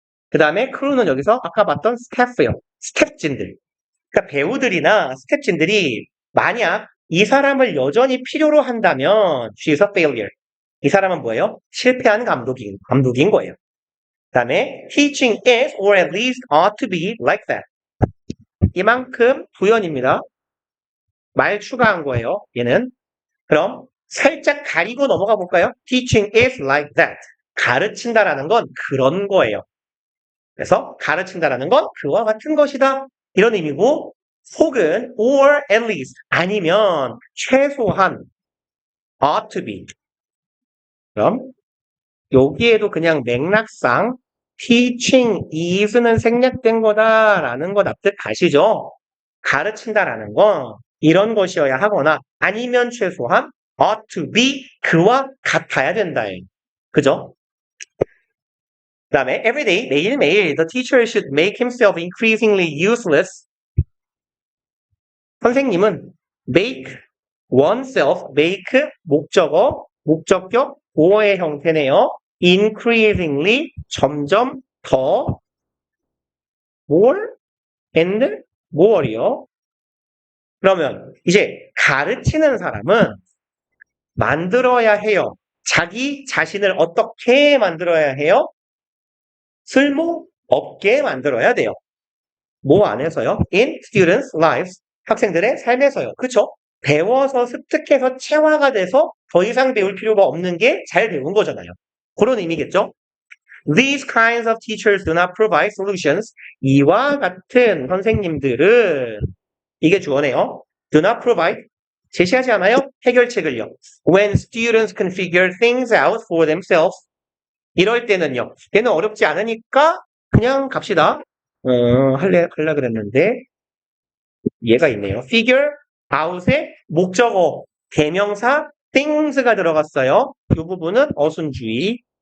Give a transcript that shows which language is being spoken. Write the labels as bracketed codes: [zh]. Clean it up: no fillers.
[ko] 그 다음에 crew는 여기서 아까 봤던 스태프예요. 스태프진들. 그러니까 배우들이나 스태프진들이 만약 이 사람을 여전히 필요로 한다면 [en] she's a failure. [ko] 이 사람은 뭐예요? 실패한 감독인 거예요. 그 다음에 [en] teaching is or at least ought to be like that. [ko] 이만큼 부연입니다. 말 추가한 거예요. 얘는. 그럼 살짝 가리고 넘어가 볼까요? [en] teaching is like that. [ko] 가르친다라는 건 그런 거예요. 그래서 가르친다라는 건 그와 같은 것이다. 이런 의미고 혹은 [en] or at least [ko] 아니면 최소한 [en] ought to be. [ko] 그럼 여기에도 그냥 맥락상 teaching is는 생략된 거다라는 거 납득 가시죠? 가르친다라는 건 이런 것이어야 하거나 아니면 최소한 [en] ought to be [ko] 그와 같아야 된다예요. 그죠? 그 다음에 [en] everyday [ko] 매일매일 [en] the teacher should make himself increasingly useless. [ko] 선생님은 make oneself, make 목적어, 목적격, 보어의 형태네요. [en] increasingly [ko] 점점 더 [en] more and more이요. [ko] 그러면 이제 가르치는 사람은 만들어야 해요. 자기 자신을 어떻게 만들어야 해요? 쓸모 없게 만들어야 돼요. 뭐 안에서요? [en] In students' lives. [ko] 학생들의 삶에서요. 그쵸? 배워서 습득해서 체화가 돼서 더 이상 배울 필요가 없는 게 잘 배운 거잖아요. 그런 의미겠죠? [en] These kinds of teachers do not provide solutions. [ko] 이와 같은 선생님들은 이게 주어네요. [en] Do not provide [ko] 제시하지 않아요? 해결책을요. [en] When students can figure things out for themselves. [ko] 이럴 때는요. 얘는 어렵지 않으니까 그냥 갑시다. 할라 그랬는데 얘가 있네요. figure out의 목적어, 대명사 things가 들어갔어요. 이 부분은 어순주의.